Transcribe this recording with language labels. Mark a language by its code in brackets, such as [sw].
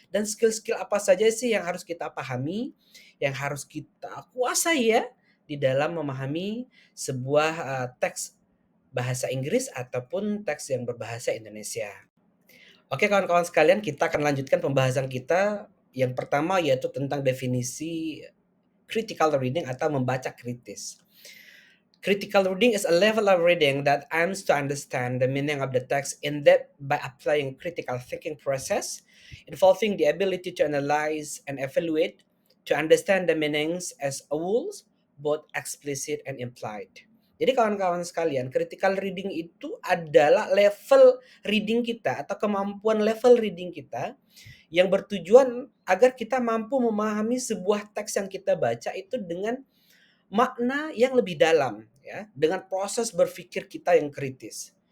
[id] Dan skill-skill apa saja sih yang harus kita pahami, yang harus kita kuasai ya di dalam memahami sebuah teks bahasa Inggris ataupun teks yang berbahasa Indonesia. Oke kawan-kawan sekalian, kita akan lanjutkan pembahasan kita yang pertama yaitu tentang definisi critical reading atau membaca kritis. [en] Critical reading is a level of reading that aims to understand the meaning of the text in depth by applying critical thinking process involving the ability to analyze and evaluate to understand the meanings as a whole, both explicit and implied. [id] Jadi kawan-kawan sekalian, critical reading itu adalah level reading kita atau kemampuan level reading kita yang bertujuan agar kita mampu memahami sebuah teks yang kita baca itu dengan makna yang lebih dalam ya, dengan proses berpikir kita yang kritis.